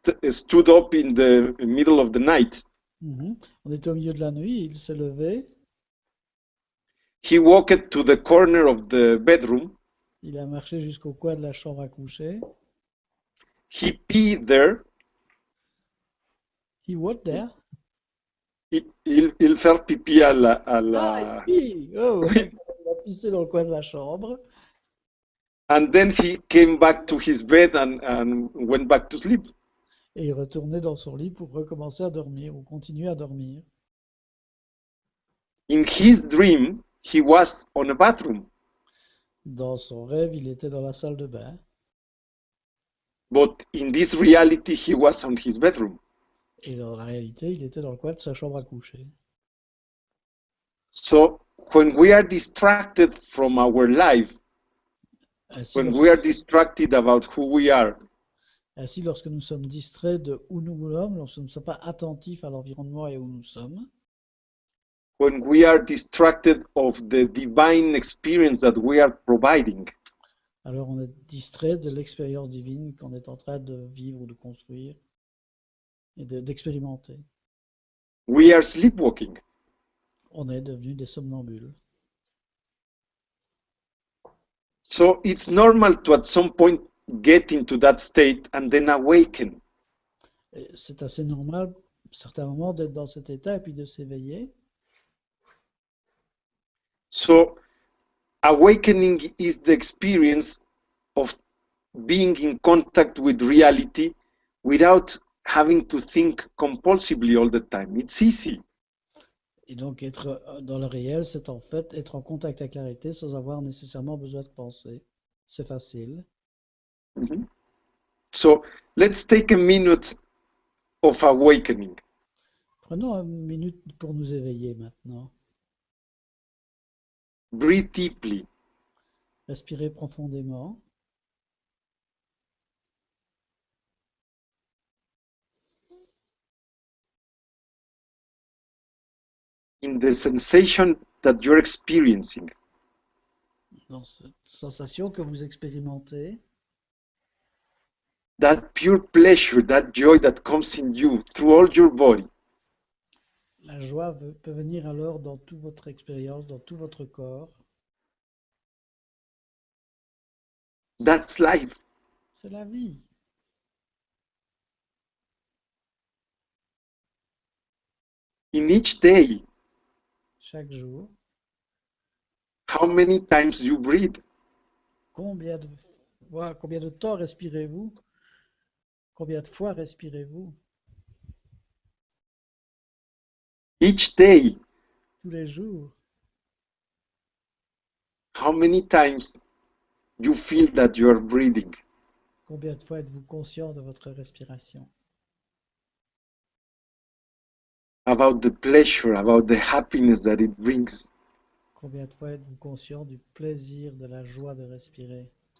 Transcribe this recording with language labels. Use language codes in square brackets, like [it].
[en] Stood up in the middle of the night. [fr] On était au milieu de la nuit, il s'est levé. [en] He walked to the corner of the bedroom. [fr] Il a marché jusqu'au coin de la chambre à coucher. [en] He peed there. He what there? [fr] Il fait pipi à la. Ah, il oh, il a pissé dans le coin de la chambre. [en] And then he came back to his bed and went back to sleep. [fr] Et il retournait dans son lit pour recommencer à dormir ou continuer à dormir. [en] In his dream, he was on a bathroom. [fr] Dans son rêve, il était dans la salle de bain. [en] But in this reality, he was on his bedroom. [fr] Et dans la réalité, il était dans le coin de sa chambre à coucher. [en] So when we are distracted from our life, [fr] Ainsi, [en] when [fr] lorsque, [en] we are distracted about who we are, [fr] ainsi, lorsque nous sommes distraits de où nous sommes, lorsque nous ne sommes pas attentifs à l'environnement et où nous sommes, [en] when we are distracted of the divine experience that we are providing, [fr] alors on est distrait de l'expérience divine qu'on est en train de vivre ou de construire et d'expérimenter. [en] we are sleepwalking. [fr] On est devenu des somnambules. [en] So it's normal to at some point get into that state and then awaken. [fr] Et c'est assez normal, à certains moments, d'être dans cet état et puis de s'éveiller. [en] So awakening is the experience of being in contact with reality without having to think compulsively all the time. It's easy. [fr] Et donc être dans le réel, c'est en fait être en contact avec la réalité sans avoir nécessairement besoin de penser. C'est facile. Mhm. [en] So let's take a minute of awakening. [fr] Prenons une minute pour nous éveiller maintenant. [en] Breathe deeply. [fr] Respirez profondément. [en] In the sensation that you're experiencing. [fr] Dans cette sensation que vous expérimentez, [en] That pure pleasure, that joy that comes in you through all your body. [fr] la joie peut venir alors dans toute votre expérience, dans tout votre corps. [en] That's life. [fr] C'est la vie. [en] In each day, [fr] Chaque jour, [en] how many times you breathe? [fr] combien de temps respirez-vous? Combien de fois respirez-vous? [en] Each day, [fr] Tous les jours. [en] how many times you feel that you are breathing? [fr] Combien de fois êtes-vous conscient de votre respiration? [en] About the pleasure, about the happiness that it brings. [fr] Combien de fois êtes-vous conscient du plaisir, de la joie de respirer?